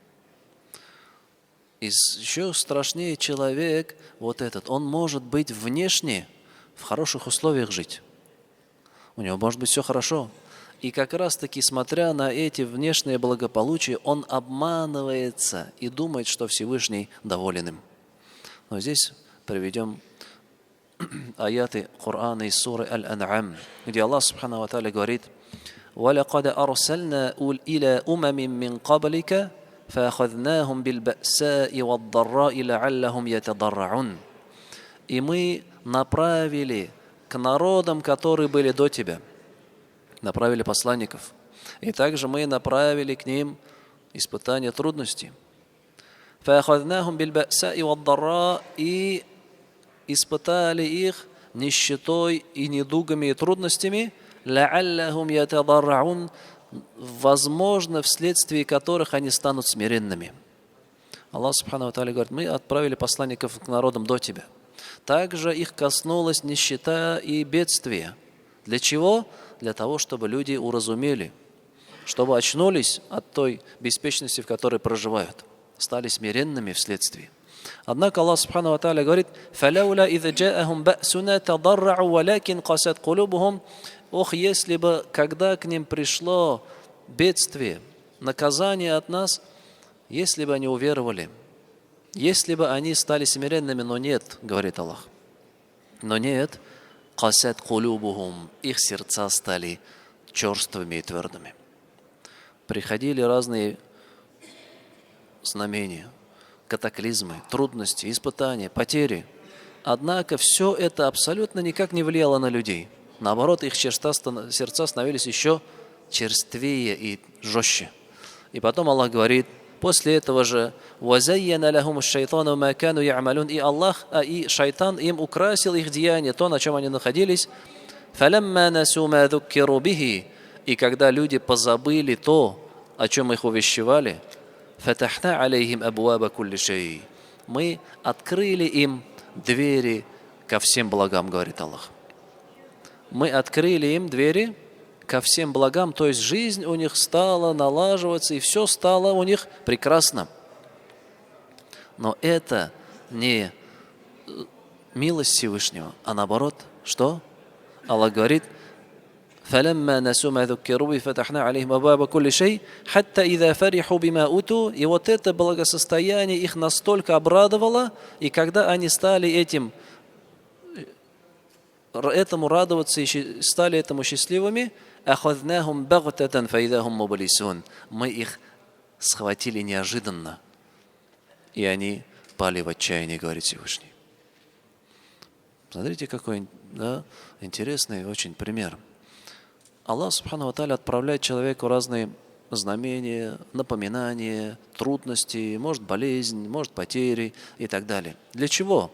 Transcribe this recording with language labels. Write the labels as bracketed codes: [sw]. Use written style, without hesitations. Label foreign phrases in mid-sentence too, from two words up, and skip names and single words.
[ru] И еще страшнее человек, вот этот, он может быть внешне в хороших условиях жить. У него может быть все хорошо. И как раз-таки, смотря на эти внешние благополучия, он обманывается и думает, что Всевышний доволен им. Но здесь приведем аяты Корана из суры Аль-Ан'ам, где Аллах [ar] سبحانه وتعالى [ru] говорит: [ar] وَلَقَدْ أَرْسَلْنَا إِلَى أُمَمٍ مِّن قَبْلِكَ فَأَخَذْنَاهُمْ بِالْبَأْسَاءِ وَالضَّرَّاءِ لَعَلَّهُمْ يَتَضَرَّعُونَ. [ru] И мы направили к народам, которые были до тебя, направили посланников. И также мы направили к ним испытания трудностей. [ar] فَأَخَذْنَاهُمْ بِالْبَأْسَاءِ وَالضَّرَّاءِ, [ru] и испытали их нищетой и недугами и трудностями, [ar] لَعَلَّهُمْ يَتَضَرَّعُونَ, [ru] возможно, вследствие которых они станут смиренными. Аллах [ar] سبحانه وتعالى [ru] говорит: мы отправили посланников к народам до тебя. Также их коснулась нищета и бедствие. Для чего? Для того, чтобы люди уразумели, чтобы очнулись от той беспечности, в которой проживают, стали смиренными вследствие. Однако Аллах [ar] سبحانه وتعالى [ru] говорит: [ar] «فلولا إذ جاءهم بأسنا تضرعوا ولكن قست قلوبهم». [ru] Ох, если бы, когда к ним пришло бедствие, наказание от нас, если бы они уверовали, если бы они стали смиренными, но нет, говорит Аллах. Но нет, [ar] قست قلوبهم, [ru] их сердца стали черствыми и твердыми. Приходили разные знамения, катаклизмы, трудности, испытания, потери. Однако все это абсолютно никак не влияло на людей. Наоборот, их сердца становились еще черствее и жестче. И потом Аллах говорит, после этого же [ar] «وزين لهم الشيطان ما كانوا يعملون». [ru] И Аллах, и шайтан им украсил их деяния, то, на чем они находились. [ar] «فلما نسوا ما ذكروا به». [ru] И когда люди позабыли то, о чем их увещевали, [ar] «فتحنا عليهم أبواب كل شيء». [ru] Мы открыли им двери ко всем благам, говорит Аллах. Мы открыли им двери ко всем благам, то есть жизнь у них стала налаживаться, и все стало у них прекрасно. Но это не милость Всевышнего, а наоборот, что? Аллах говорит, [ar] فَلَمَّا نَسُوا مَا ذُكِّرُوا بِهِ فَتَحْنَا عَلَيْهِمْ أَبْوَابَ كُلِّ شَيْءٍ حَتَّى إِذَا فَرِحُوا بِمَا أُوتُوا. [ru] И вот это благосостояние их настолько обрадовало, и когда они стали этому радоваться и стали этому счастливыми, [ar] أَخَذْنَاهُمْ بَغْتَةً فَإِذَا هُمْ مُبْلِسُونَ. [ru] Мы их схватили неожиданно, и они пали в отчаянии, говорит Всевышний. Смотрите, какой интересный очень пример. Аллах [ar] سبحانه وتعالى [ru] отправляет человеку разные знамения, напоминания, трудности, может болезнь, может потери и так далее. Для чего?